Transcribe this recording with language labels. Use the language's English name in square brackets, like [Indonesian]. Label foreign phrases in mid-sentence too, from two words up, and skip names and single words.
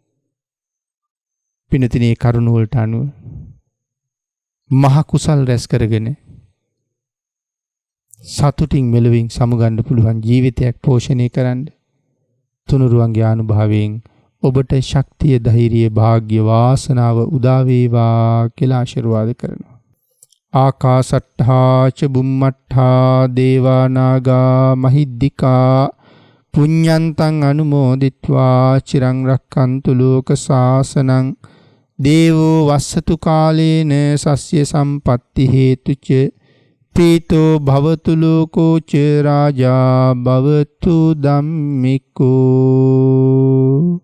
[Sinhala] පිනතිනේ කරුණු වලට අනුව මහ කුසල් රැස් කරගෙන සතුටින් මෙලොවින් සමුගන්න පුළුවන් ජීවිතයක් පෝෂණය කරන්න තුනුරුවන්ගේ අනුභවයෙන් ඔබට ශක්තිය ධෛර්යය වාග්ය වාසනාව උදා වේවා කියලා ආශිර්වාද කරනවා. [Pali] ආකාසට්ඨා ච බුම්මට්ඨා දේවා නාග මහිද්దికා පුඤ්ඤන්තං අනුමෝදිත්වා චිරං රක්ඛන්තු ලෝක සාසනං දේවෝ වස්සතු කාලේන සස්්‍ය සම්පatti හේතුච පීතෝ භවතු ලෝකෝ ච රාජා භවතු ධම්මිකෝ